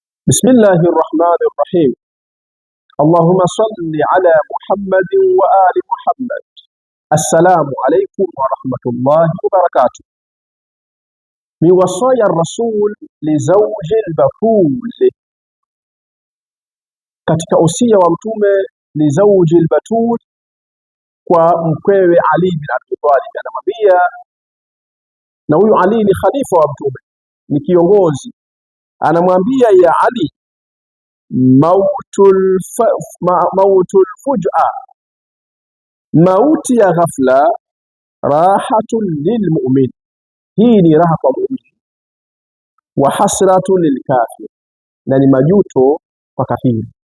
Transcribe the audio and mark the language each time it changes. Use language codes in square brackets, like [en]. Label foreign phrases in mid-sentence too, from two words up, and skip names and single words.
[ar] بسم الله الرحمن الرحيم. اللهم صل على محمد وآل محمد. السلام عليكم ورحمة الله وبركاته. من وصايا الرسول لزوج البتول، [sw] katika usia wa mtume [ar] لزوج البتول, [sw] kwa mkwewe Ali bin Abi Talib. Anamwambia, na huyu Ali ni khalifa wa mtume, ni kiongozi. Anamwambia, [ar] يا علي موت الفجأة, [sw] mauti ya ghafla, [ar] راحة للمؤمن, [sw] hii ni raha kwa mu'min, [ar] وحسرة للكافر, [sw] na ni majuto kwa kafiri.